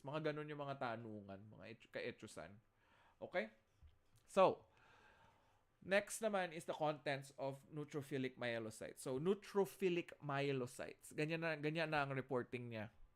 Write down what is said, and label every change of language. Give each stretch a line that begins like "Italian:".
Filipino: Mga ganun yung mga tanungan, mga ka-etchusan.
English: Okay? So, next naman is the contents of neutrophilic myelocytes. So, neutrophilic myelocytes.
Filipino: Ganyan na ang reporting niya.